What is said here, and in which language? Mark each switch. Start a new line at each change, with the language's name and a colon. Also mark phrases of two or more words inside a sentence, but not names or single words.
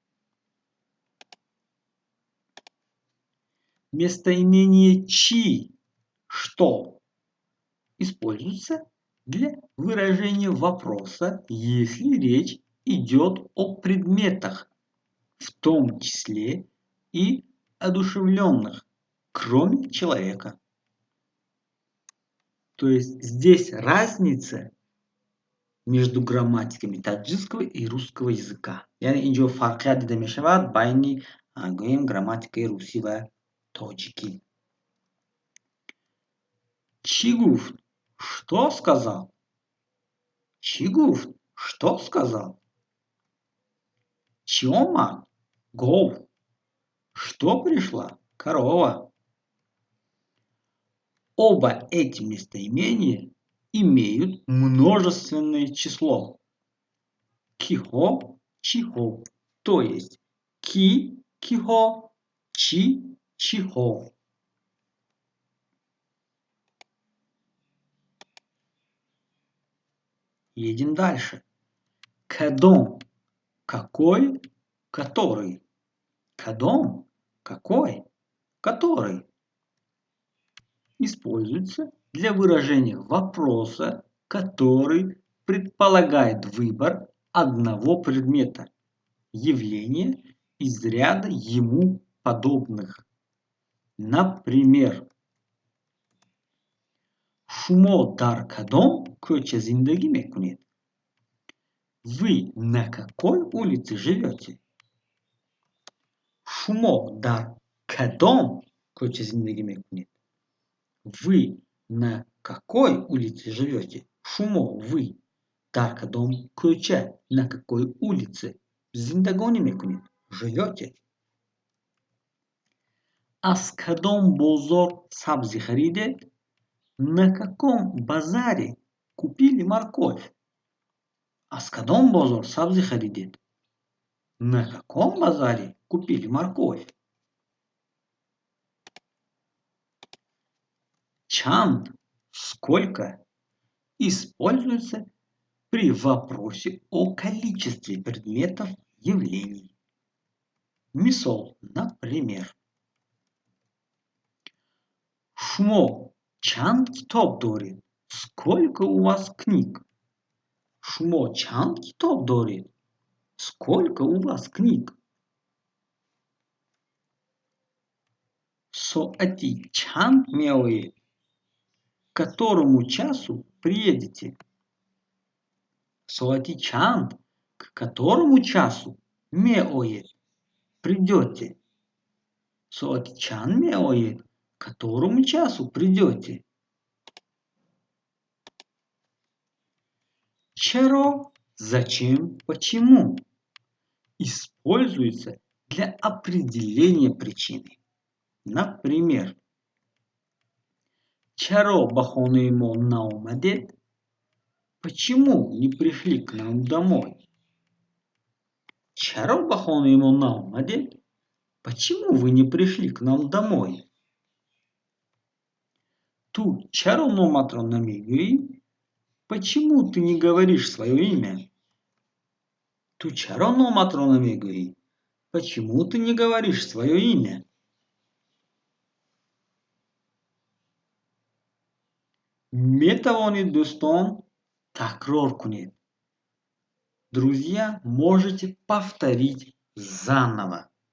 Russian: Местоимение чи – что используется для выражения вопроса, если речь идет о предметах, в том числе и одушевленных, кроме человека. То есть здесь разница между грамматиками таджикского и русского языка.
Tajik: Яъне инҷо фарқият дида мешавад байни гӯем граматики русӣ ва тоҷикӣ. Чӣ гуфт?
Russian: Что сказал?
Tajik: Чӣ гуфт?
Russian: Что сказал?
Tajik: Чӣ омад? Гуфт.
Russian: Что пришла? Корова. Оба эти местоимения имеют множественное число.
Tajik: Кихо, чихо.
Russian: То есть
Tajik: ки, кихо, чи, чихо.
Russian: Едем дальше. Кадом. Какой? Который. Кадом. Какой? Который. Используется для выражения вопроса, который предполагает выбор одного предмета, явления из ряда ему подобных. Например,
Tajik: шумо дар кадом кӯча зиндагӣ мекунед?
Russian: Вы на какой улице живете?
Tajik: шумо дар кадом кӯча зиндагӣ мекунед?
Russian: Вы на какой улице живете? Шумо, вы.
Tajik: Дар кадом кӯча,
Russian: на какой улице
Tajik: зиндагонӣ мекунед?
Russian: Живете.
Tajik: Аз кадом бозор сабзи харидед?
Russian: На каком базаре купили морковь?
Tajik: Аз кадом бозор сабзи харидед?
Russian: На каком базаре купили морковь? Чанд, сколько, используется при вопросе о количестве предметов явлений.
Tajik: Мисол, например. Шумо чанд китоб доред?
Russian: Сколько у вас книг?
Tajik: Шумо чанд китоб доред?
Russian: Сколько у вас книг?
Tajik: Соати чанд меоед?
Russian: К которому часу приедете?
Tajik: Соати чанд?
Russian: К которому часу меоед?
Tajik: Придете? Соати чанд меоед?
Russian: К которому часу придете? Чаро, зачем, почему используется для определения причины. Например,
Tajik: чаро ба хонаи мо наомадед?
Russian: Почему не пришли к нам домой?
Tajik: Чаро ба хонаи мо наомадед?
Russian: Почему вы не пришли к нам домой?
Tajik: Ту чаро номатро намегӯӣ?
Russian: Почему ты не говоришь свое имя?
Tajik: Ту чаро номатро намегӯӣ?
Russian: Почему ты не говоришь свое имя?
Tajik: Метавонед дӯстон такрор кунед.
Russian: Друзья, можете повторить заново.